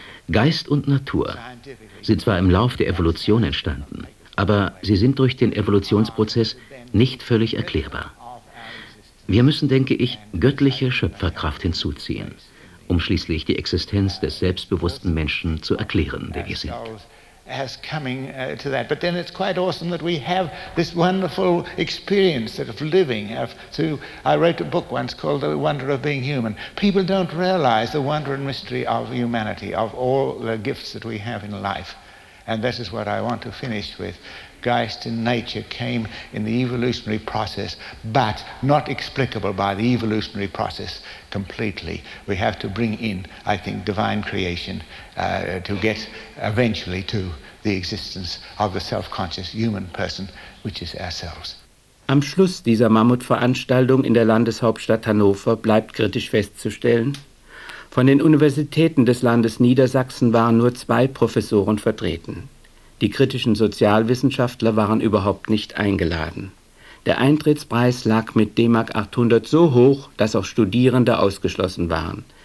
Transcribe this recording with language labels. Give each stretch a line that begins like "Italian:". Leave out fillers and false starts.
German: Geist und Natur sind zwar im Lauf der Evolution entstanden, aber sie sind durch den Evolutionsprozess nicht völlig erklärbar. Wir müssen, denke ich, göttliche Schöpferkraft hinzuziehen, um schließlich die Existenz des selbstbewussten Menschen zu erklären, der wir sind.
English: Has coming to that, but then it's quite awesome that we have this wonderful experience of living. So I wrote a book once called The Wonder of Being Human. People don't realize the wonder and mystery of humanity, of all the gifts that we have in life, and this is what I want to finish with. Geist in nature came in the evolutionary process, but not explicable by the evolutionary process completely. We have to bring in, I think, divine creation to get eventually to the existence of the self-conscious human person, which is ourselves.
German: Am Schluss dieser Mammutveranstaltung in der Landeshauptstadt Hannover bleibt kritisch festzustellen, von den Universitäten des Landes Niedersachsen waren nur 2 Professoren vertreten. Die kritischen Sozialwissenschaftler waren überhaupt nicht eingeladen. Der Eintrittspreis lag mit D-Mark 800 so hoch, dass auch Studierende ausgeschlossen waren.